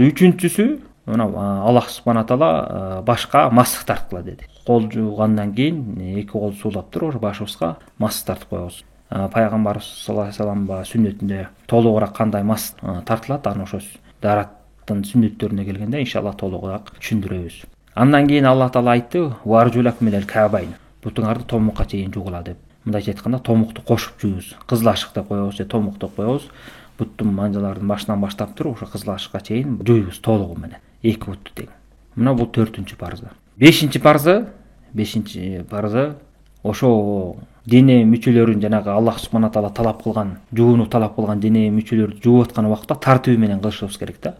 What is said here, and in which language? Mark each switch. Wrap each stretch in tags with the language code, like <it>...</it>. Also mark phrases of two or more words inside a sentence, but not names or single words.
<ky>Үчүнчүсү мына Аллах субхана таала башка масых тарткыла деди. Кол жуугандан кийин эки кол суулап туруп ошо башыбызга масых тартып коебуз. Пайгамбарыбыз</ky> <ar>صلى الله عليه وسلم</ar> <ky>сүннөтүндө толугураак кандай масых тартылат, аны ошо даараттын сүннөттөрүнө келгенде иншалла толугураак түшүндүрөбүз. Андан кийин Алла Таала айтты:</ky> <ar>"و أرجلك من الكعبين".</ar> <ky>Бутуңарды томукка чейин жуугула деп. Мындайча айтканда томукту кошуп жуйбуз. Кызыл ашык деп коебуз же томук деп коебуз. Буттун манжалардын башынан баштап туруп ошо кызыл ашыкка чейин жуйбуз толугу менен. Эки бутту тең. Мына бул 4-чү парызы. 5-чи парызы ошо дене мүчөлөрүн жанагы Аллах субхана таала талап кылган, жууну талап кылган дене мүчөлөрдү жууп аткан убакта тартыбы менен кылышыбыз керек да.</ky>